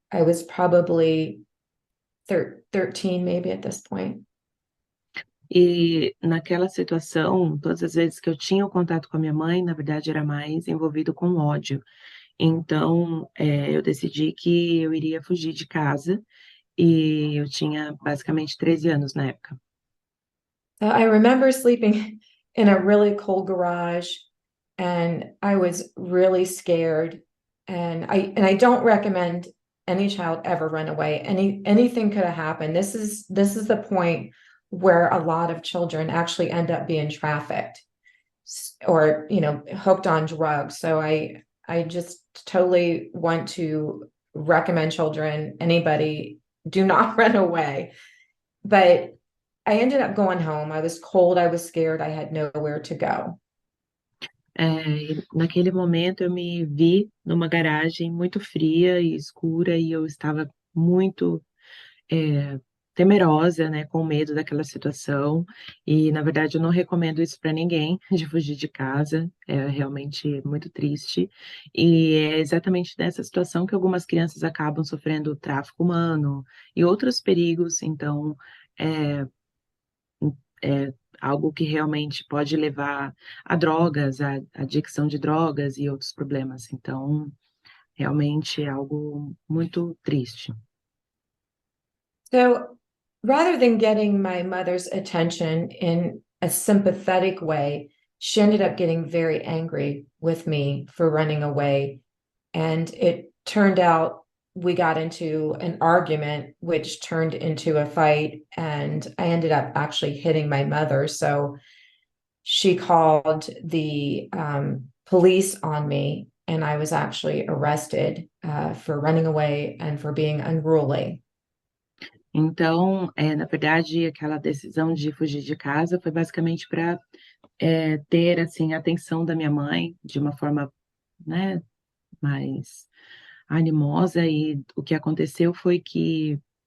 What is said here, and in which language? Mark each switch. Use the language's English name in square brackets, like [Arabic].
[English] I was probably 13 maybe at this point. [Portuguese] E naquela situação, todas as vezes que eu tinha o contato com a minha mãe, na verdade era mais envolvido com ódio. Então, eu decidi que eu iria fugir de casa, e eu tinha basicamente 13 anos na época. [English] I remember sleeping in a really cold garage, and I was really scared. And I don't recommend any child ever run away. Anything could have happened. This is the point where a lot of children actually end up being trafficked or hooked on drugs. So I just totally want to recommend children, anybody, do not run away. But I ended up going home. I was cold, I was scared, I had nowhere to go. [Portuguese] E naquele momento eu me vi numa garagem muito fria e escura, e eu estava muito temerosa, né, com medo daquela situação, e na verdade eu não recomendo isso para ninguém, de fugir de casa, é realmente muito triste, e é exatamente nessa situação que algumas crianças acabam sofrendo tráfico humano e outros perigos, então é algo que realmente pode levar a drogas, a adicção de drogas e outros problemas, então realmente é algo muito triste. [English] So rather than getting my mother's attention in a sympathetic way, she ended up getting very angry with me for running away. And it turned out we got into an argument, which turned into a fight. And I ended up actually hitting my mother. So she called the police on me, and I was actually arrested for running away and for being unruly. [Portuguese] Então, na verdade, aquela decisão de fugir de casa foi basicamente para ter, assim, a atenção da minha mãe de uma forma, né, mais animosa, e o que aconteceu foi que